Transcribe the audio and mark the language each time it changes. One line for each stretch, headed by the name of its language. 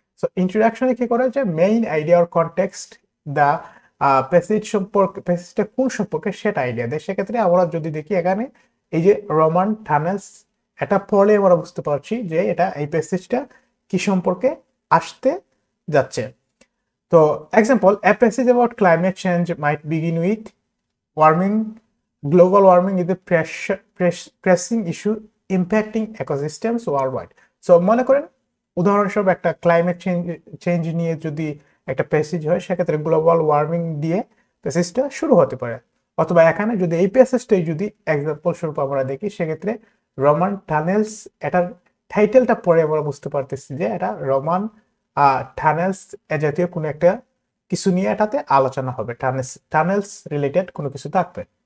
Bangla: So ইন্ট্রোডাকশনে কি করে যে main idea or context the প্যাসেজটা কোন সম্পর্কে সেটা আইডিয়া দেয়। সেক্ষেত্রে আমরা যদি দেখি এখানে এই যে রোমান টানেলস, এটা পড়লে আমরা বুঝতে পারছি যে এটা এই প্যাসেজটা কি সম্পর্কে আসতে যাচ্ছে।
English: So, example, a passage about climate change might begin with warming. Global warming is a pressing issue impacting ecosystems worldwide.
Bangla: So, মনে করেন উদাহরণস্বরূপ একটা ক্লাইমেট চেঞ্জ নিয়ে যদি একটা প্যাসেজ হয়, সেক্ষেত্রে গ্লোবাল ওয়ার্মিং দিয়ে প্যাসেজটা শুরু হতে পারে। অথবা এখানে যদি এই প্যাসেজটাই যদি এক্সাম্পল স্বরূপ আমরা দেখি, সেক্ষেত্রে রোমান টানেলস, এটার টাইটেলটা পড়ে আমরা বুঝতে পারতেছি যে এটা রোমান টানেলস এ জাতীয় কোনো একটা কিছু নিয়ে এটাতে আলোচনা হবে, টানেলস রিলেটেড কোনো কিছু থাকবে।